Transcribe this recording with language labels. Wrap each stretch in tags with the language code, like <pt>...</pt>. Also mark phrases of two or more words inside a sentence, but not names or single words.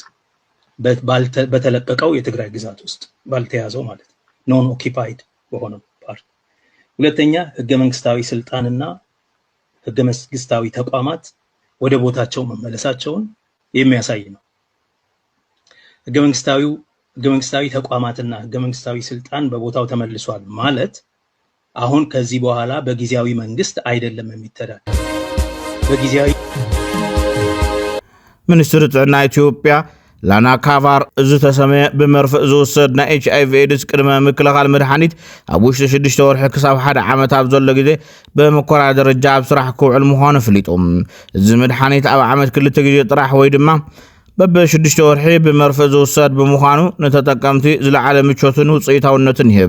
<am>በተለቀቀው የትግራይ ግዛት ውስጥ ባልተያዘው ማለት</am> <en>non occupied</en> <am>በሆነው ፓርት። ሁለተኛ ህገ መንግስታዊ ስልጣንና ህገ መንግስታዊ ተቋማት ወደ ቦታቸው መመለሳቸውን የሚያሳይ ነው። ህገ መንግስታዊ ተቋማትና ህገ መንግስታዊ ስልጣን በቦታው ተመልሷል ማለት አሁን ከዚህ በኋላ በጊዜያዊ መንግስት አይደለም የሚተዳደር በጊዜያዊ</am> <ti>ሚኒስትር ጥዕና ኢትዮጵያ ላና ካቫር እዚ ተሰመየ ብመርፍእ ዝውሰድ ናይ HIV ኤድስ ቅድመ ምክልኻል መድሓኒት ኣብ ውሽጢ 6 ወርሒ ክሳብ 1 ዓመት ኣብ ዘሎ ግዜ በመኮራ ደረጃ ኣብ ስራሕ ክውዕል ምዃኑ ፍሊጦም። እዚ መድሓኒት ኣብ ዓመት 2 ግዜ ጥራሕ ወይ ድማ በ6 ወርሒ ብመርፍእ ዝውሰድ ብምዃኑ ንተጠቀምቲ ዝለዓለ ምቾትን ውፅኢታውነትን ይህብ።</ti>